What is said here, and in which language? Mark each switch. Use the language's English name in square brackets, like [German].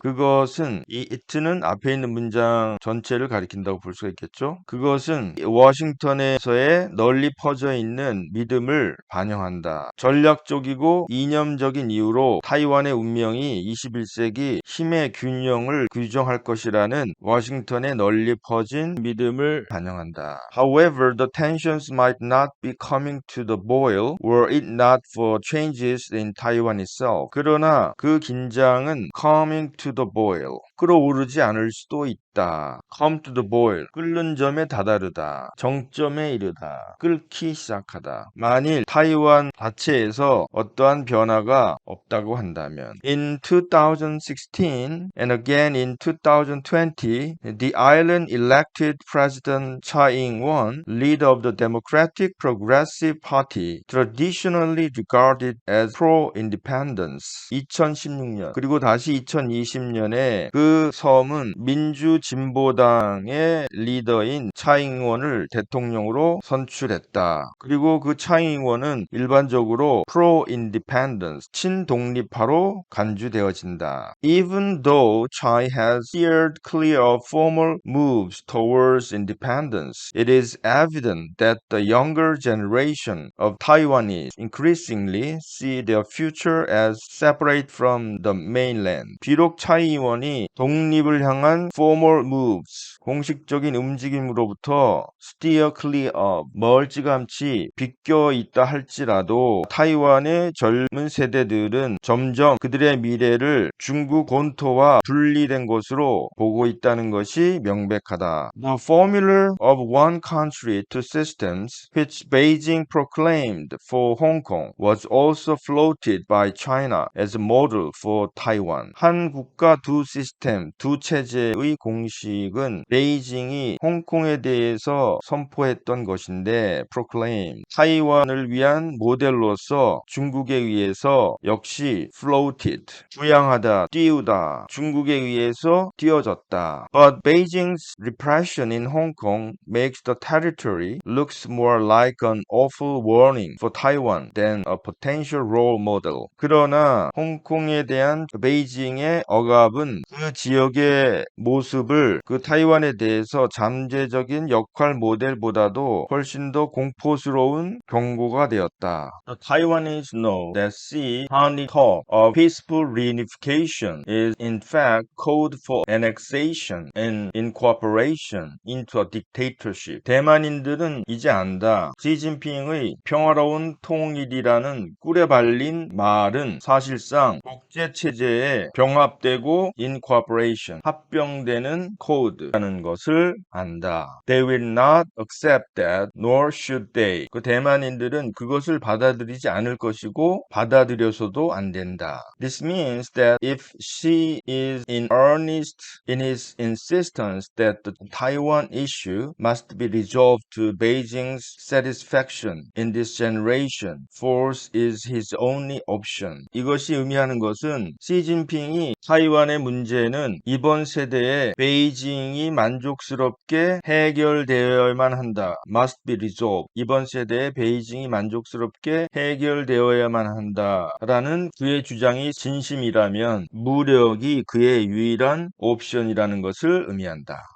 [Korean] 그것은 이 it는 앞에 있는 문장 전체를 가리킨다고 볼 수가 있겠죠. 그것은 워싱턴에서의 널리 퍼져 있는 믿음을 반영한다. 전략적이고 이념적인 이유로 타이완의 운명이 21세기 힘의 균형을 규정할 것이라는 워싱턴의 널리 퍼진 믿음을 반영한다. [English] However, the tensions might not be coming to the boil were it not for changes in Taiwan itself. [Korean] 그러나 그 긴장은 [English] coming to the boil, [Korean] 끓어오르지 않을 수도 있다. [English] come to the boil, [Korean] 끓는 점에 다다르다. 정점에 이르다. 끓기 시작하다. 만일 타이완 자체에서 어떠한 변화가 없다고 한다면 [English] In 2016 and again in 2020, the island elected President Tsai Ing-wen, leader of the Democratic Progressive Party, traditionally regarded as pro-independence. [Korean] 2016년 그리고 다시 2020년에 그 섬은 민주진보당의 리더인 차잉원을 대통령으로 선출했다. 그리고 그 차잉원은 일반적으로 pro-independence, 친독립파로 간주되어진다. [English] Even though Tsai has steered clear of formal moves towards independence, it is evident that the younger generation of Taiwanese increasingly see their future as separate from the mainland. [Korean] 비록 차이 의원이 독립을 향한 [English] formal moves, [Korean] 공식적인 움직임으로부터 [English] steer clear of, [Korean] 멀찌감치 비껴 있다 할지라도 타이완의 젊은 세대들은 점점 그들의 미래를 중국 본토와 분리된 것으로 보고 있다는 것이 명백하다. [English] The formula of one country, two systems, which Beijing proclaimed for Hong Kong, was also floated by China as a model for Taiwan. [Korean] 한 국가 두 시스템, 두 체제의 공식은 베이징이 홍콩에 대해서 선포했던 것인데 proclaim, 타이완을 위한 모델로서 중국에 의해서 역시 floated, 부양하다, 띄우다, 중국에 의해서 띄워졌다. [English] But Beijing's repression in Hong Kong makes the territory looks more like an awful warning for Taiwan than a potential role model. [Korean] 그러나 홍콩에 대한 베이징의 억압은 그 지역의 모습을 그 타이완에 대해서 잠재적인 역할 모델보다도 훨씬 더 공포스러운 경고가 되었다. [English] The Taiwanese know that sea honey talk of peaceful reunification is in fact code for annexation and incorporation into a dictatorship. [Korean] 대만인들은 이제 안다. 시진핑의 평화로운 통일이라는 꿀에 발린 말은 사실상 국제체제에 병합되고 incorporation, 합병되는 있는 코드라는 것을 안다. [English] They will not accept that, nor should they. [Korean] 그 대만인들은 그것을 받아들이지 않을 것이고 받아들여서도 안 된다. [English] This means that if Xi is in earnest in his insistence that the Taiwan issue must be resolved to Beijing's satisfaction in this generation, force is his only option. [Korean] 이것이 의미하는 것은 시진핑이 타이완의 문제는 이번 세대에 베이징이 만족스럽게 해결되어야만 한다. [English] Must be resolved. [Korean] 이번 세대에 베이징이 만족스럽게 해결되어야만 한다라는 그의 주장이 진심이라면 무력이 그의 유일한 옵션이라는 것을 의미한다.